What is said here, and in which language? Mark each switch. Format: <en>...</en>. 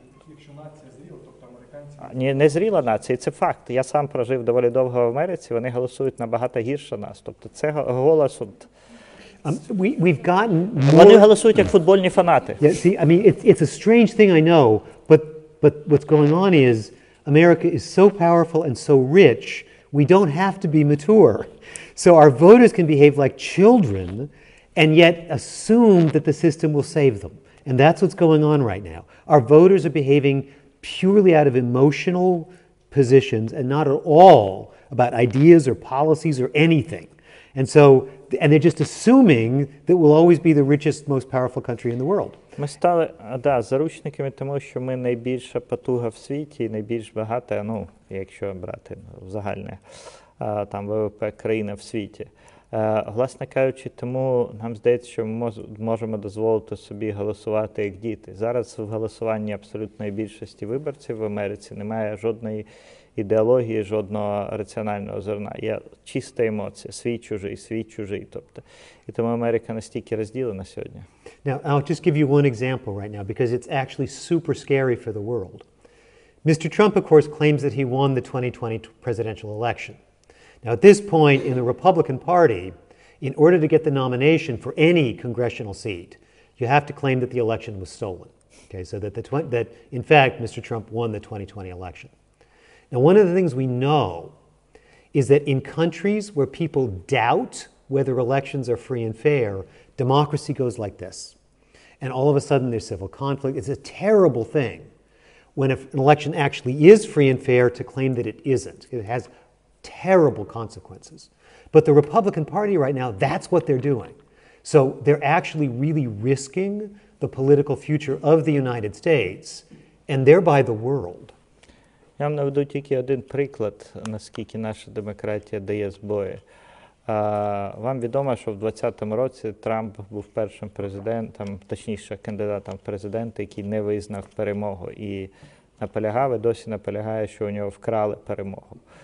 <uk>Якщо нація зріла, тобто американці... Ні, не зріла нація, це факт. Я сам прожив доволі довго в Америці, вони голосують набагато гірше нас. Тобто це голос...</uk> <en>We've gotten</en> <uk>Вони голосують як футбольні фанати.</uk> <en>Yeah, see, I mean, it's a strange thing, I know, but what's going on is America is so powerful and so rich, we don't have to be mature. So our voters can behave like children and yet assume that the system will save them. And that's what's going on right now. Our voters are behaving purely out of emotional positions and not at all about ideas or policies or anything. And they're just assuming that we'll always be the richest, most powerful country in the world.</en> <uk>Ми стали заручниками тому, що ми найбільша потуга в світі, найбільш багата, ну, якщо брати в загальне, там ВВП країна в світі. Власне кажучи, тому нам здається, що ми можемо дозволити собі голосувати як діти. Зараз в голосуванні абсолютної більшості виборців в Америці немає жодної ідеології, жодного раціонального зерна. Є чиста емоція, свій чужий. Тобто. І тому Америка настільки розділена сьогодні.</uk> <en>Now, I'll just give you one example right now because it's actually super scary for the world. Mr. Trump, of course, claims that he won the 2020 presidential election. Now, at this point in the Republican Party, in order to get the nomination for any congressional seat, you have to claim that the election was stolen. Okay, so that in fact, Mr. Trump won the 2020 election. Now, one of the things we know is that in countries where people doubt whether elections are free and fair, democracy goes like this. And all of a sudden there's civil conflict. It's a terrible thing when an election actually is free and fair to claim that it isn't. It has terrible consequences. But the Republican Party right now, that's what they're doing. So they're actually really risking the political future of the United States and thereby the world.</en> <uk>Я вам наведу тільки один приклад, наскільки наша демократія дає збої. Вам відомо, що в 2020 році Трамп був першим президентом, точніше кандидатом в президенти, який не визнав перемогу і наполягав, і досі наполягає, що у нього вкрали перемогу.</uk>